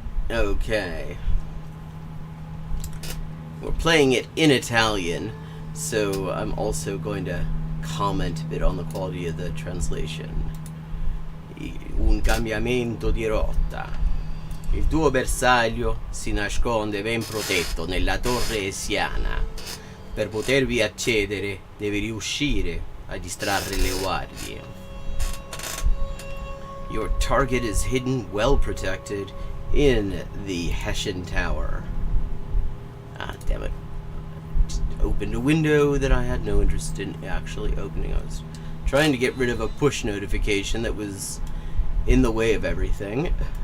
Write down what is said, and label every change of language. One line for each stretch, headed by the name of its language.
English: Okay. We're playing it in Italian, so I'm also going to comment a bit on the quality of the translation.
Italian: Un cambiamento di rotta. Il tuo bersaglio si nasconde ben protetto nella torre esiana. Per potervi accedere, devi riuscire a distrarre le guardie.
English: Your target is hidden, well protected, in the Hessian Tower. Ah, damn it. Just opened a window that I had no interest in actually opening. I was trying to get rid of a push notification that was in the way of everything.